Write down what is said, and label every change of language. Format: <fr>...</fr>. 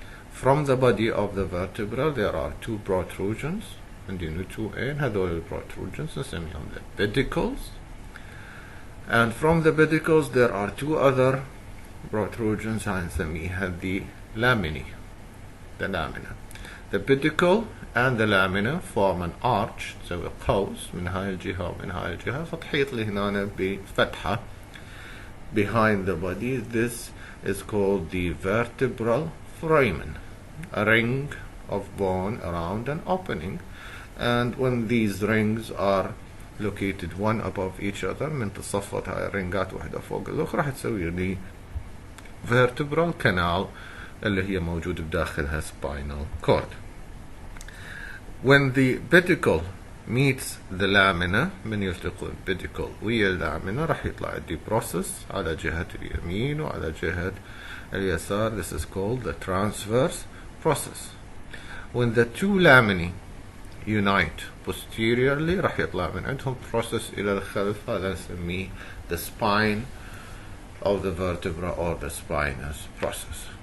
<en>From the body of the vertebra, there are 2 protrusions, and you know 2A,</en> <ar>هذول البروتروجنز نسميهم</ar> <en>the pedicles. And from the pedicles, there are 2 other protrusions,</en> <ar>هنسميها</ar> <en>the laminae, the lamina. The pedicle and the lamina form an arch,</en> <ar>تسوي قوس من هاي الجهة ومن هاي الجهة، فتحيط لي هنا بفتحة</ar> <en>behind the body. This is called the vertebral foramen, a ring of bone around an opening. And when these rings are located one above each other،</en> <ar>من تصفت هاي الرنجات واحدة فوق الأخرى، راح تسوي لي</ar> <en>vertebral canal</en> <ar>اللي هي موجود بداخلها</ar> <en>spinal cord. When the pedicle meets the lamina،</en> <ar>من يلتقي البيديكل ويا اللامينا راح يطلع عندي process على جهة اليمين وعلى جهة اليسار.</ar> <en>This is called the transverse process. When the 2 laminae unite posteriorly</en> <ar>راح يطلع من عندهم process إلى الخلف، هذا نسميه</ar> <en>the spine of the vertebra, or the spinous process.</en>